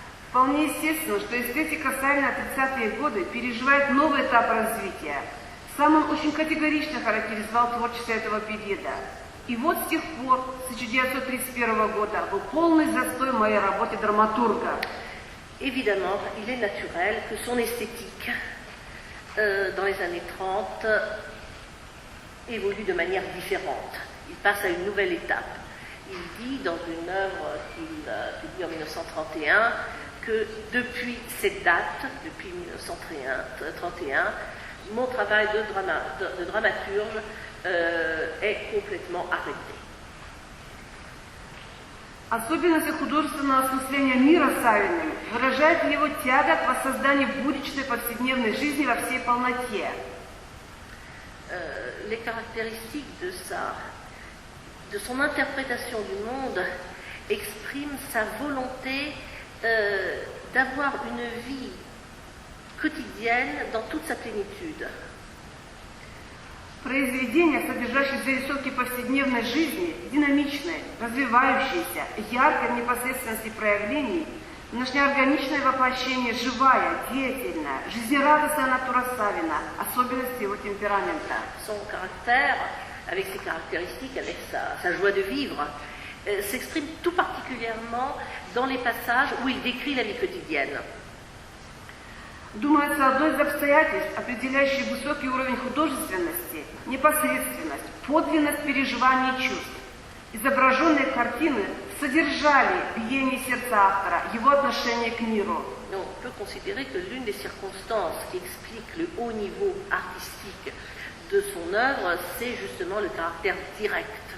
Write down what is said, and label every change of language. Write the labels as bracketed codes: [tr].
[ru] Вполне естественно, что эстетика Савина 30-е годы переживает новый этап развития. Сам он очень категорично характеризовал творчество этого периода. И вот с тех пор, с 1931 года, был полный застой в моей работе драматурга. [fr] Évidemment, il est naturel que son esthétique, dans les années 30, évolue de manière différente. Il passe à une nouvelle étape. Il dit dans une œuvre qu'il publie en 1931 que depuis cette date, depuis 1931, mon travail de dramaturge est complètement arrêté. [ru] Особенности художественного осмысления мира Савиным выражает его тяга к воссозданию будничной повседневной жизни во всей полноте. [fr] Les caractéristiques de son interprétation du monde expriment sa volonté d'avoir une vie quotidienne dans toute sa plénitude. [ru] Произведения, содержащие зарисовки повседневной жизни, динамичные, развивающиеся, яркой в непосредственности проявлений, внешнеорганичное воплощение живая, деятельная, жизнерадостная натура Савина, особенности его темперамента. [fr] Son caractère, avec ses caractéristiques, avec sa joie de vivre, s'exprime tout particulièrement dans les passages où il décrit la vie quotidienne. [ru] Думается, одно из обстоятельств, определяющих высокий уровень художественности, непосредственность, подлинность переживаний и чувств. Изображенные картины содержали биение сердца автора, его отношение к миру. [fr] On peut considérer que l'une des circonstances qui explique le haut niveau artistique de son œuvre, c'est justement le caractère direct.